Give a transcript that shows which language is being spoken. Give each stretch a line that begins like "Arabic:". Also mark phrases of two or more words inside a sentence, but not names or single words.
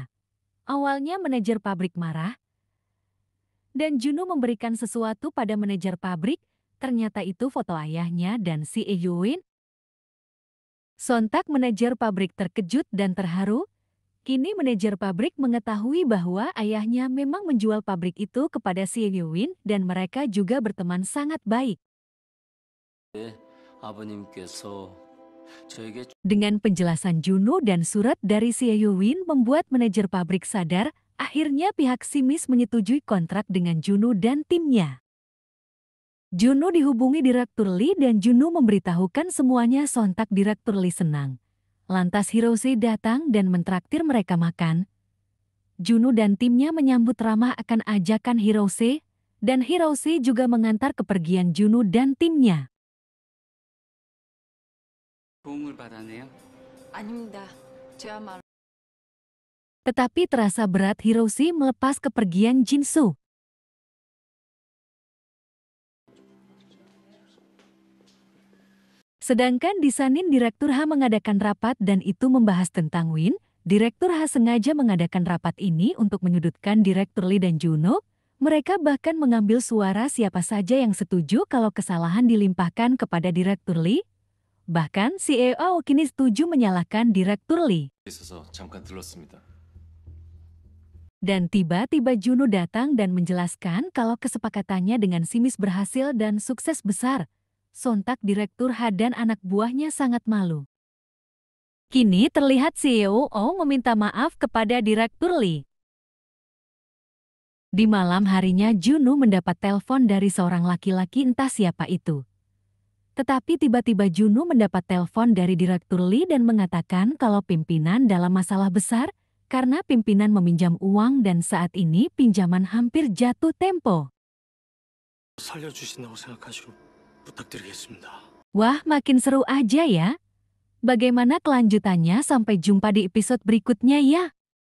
Indonesian: Awalnya manajer pabrik marah dan Junwoo memberikan sesuatu pada manajer pabrik, ternyata itu foto ayahnya dan si Eowyn. Sontak manajer pabrik terkejut dan terharu. Kini manajer pabrik mengetahui bahwa ayahnya memang menjual pabrik itu kepada si Eowyn dan mereka juga berteman sangat baik.
Korean: 아버님께서 저에게
Indonesian: Dengan penjelasan Junwoo dan surat dari si Eowyn membuat manajer pabrik sadar, akhirnya pihak Simis menyetujui kontrak dengan Junwoo dan timnya. Junwoo dihubungi Direktur Lee dan Junwoo memberitahukan semuanya. Sontak Direktur Lee senang. Lantas Hirose datang dan mentraktir mereka makan. Junwoo dan timnya menyambut ramah akan ajakan Hirose, dan Hirose juga mengantar kepergian Junwoo dan timnya.
Korean: 도움을 받았네요. 아닙니다. 저야말로
Indonesian: Tetapi terasa berat Hirose melepas kepergian Jinsu. Sedangkan di Sanin Direktur H mengadakan rapat dan itu membahas tentang Win. Direktur H sengaja mengadakan rapat ini untuk menyudutkan Direktur Lee dan Junwoo. Mereka bahkan mengambil suara siapa saja yang setuju kalau kesalahan dilimpahkan kepada Direktur Lee. Bahkan CEO kini setuju menyalahkan Direktur Lee.
Korean: 있어서 잠깐 들렀습니다.
Indonesian: Dan tiba-tiba Junwoo datang dan menjelaskan kalau kesepakatannya dengan Simis berhasil dan sukses besar. Sontak Direktur H dan anak buahnya sangat malu. Kini terlihat CEO meminta maaf kepada Direktur Lee. Di malam harinya Junwoo mendapat telepon dari seorang laki-laki, entah siapa itu. Tetapi tiba-tiba Junwoo mendapat telepon dari Direktur Lee dan mengatakan kalau pimpinan dalam masalah besar karena pimpinan meminjam uang dan saat ini pinjaman hampir jatuh tempo.
Korean: 살려주신다고 생각하시고 부탁드리겠습니다.
Indonesian: Wah, makin seru aja ya. Bagaimana kelanjutannya? Sampai jumpa di episode berikutnya ya.